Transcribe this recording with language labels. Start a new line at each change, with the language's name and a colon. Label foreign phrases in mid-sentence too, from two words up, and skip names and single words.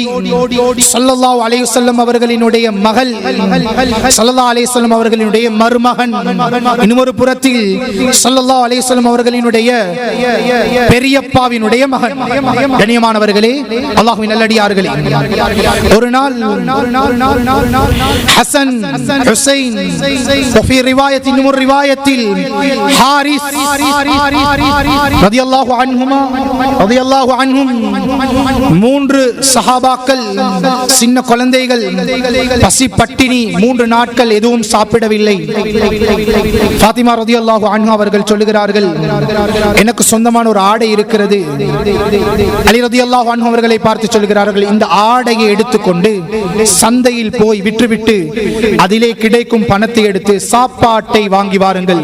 Arabic: صلى الله عليه وسلم
Tamil: அவர்களினுடைய மகள்,
Arabic: صلى الله عليه وسلم
Tamil: அவர்களினுடைய மருமகன், இன்னொரு புறத்தில்
Arabic: صلى الله عليه وسلم
Tamil: அவர்களினுடைய பெரியப்பாவினுடைய மகன். கண்ணியமானவர்களே, அல்லாஹ்வின் நல்லடியார்களே, ஒரு நாள் ஹசன், ஹுசைன்,
Arabic: وفي رواية من رواية حارث رضي الله عنهما رضي الله عنهم,
Tamil: மூன்று சஹாபாக்கள், சின்ன குழந்தைகள், பசி பட்டினி, 3 நாட்கள் எதுவும் சாப்பிடவில்லை. ஃபாத்திமா
Arabic: رضي الله عنها
Tamil: அவர்கள் சொல்லுகிறார்கள், எனக்கு சொந்தமான ஒரு ஆடை இருக்கிறது. அலி
Arabic: رضي الله عنه
Tamil: அவர்களை பார்த்து சொல்லுகிறார்கள், இந்த ஆடையை எடுத்துக்கொண்டு சந்தையில் போய் விற்றுவிட்டு அதிலே கிடைக்கும் பணத்தை எடுத்து சாப்பாட்டை வாங்கி வாருங்கள்.